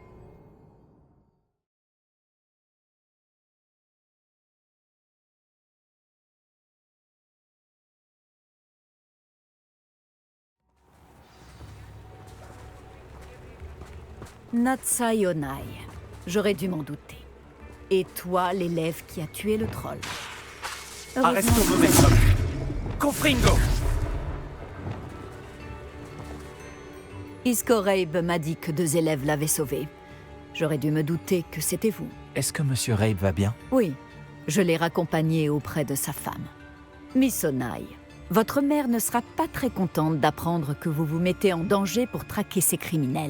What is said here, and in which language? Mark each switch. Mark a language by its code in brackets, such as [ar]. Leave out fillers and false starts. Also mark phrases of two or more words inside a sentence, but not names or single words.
[fr] Natsai Onai. J'aurais dû m'en douter. Et toi, l'élève qui a tué le troll. Arrestons momentum. Confringo. Isco Rabe m'a dit que 2 élèves l'avaient sauvé. J'aurais dû me douter que c'était vous. Est-ce que Monsieur Rabe va bien? Oui, je l'ai raccompagné auprès de sa femme. Miss Onai, votre mère ne sera pas très contente d'apprendre que vous vous mettez en danger pour traquer ces criminels.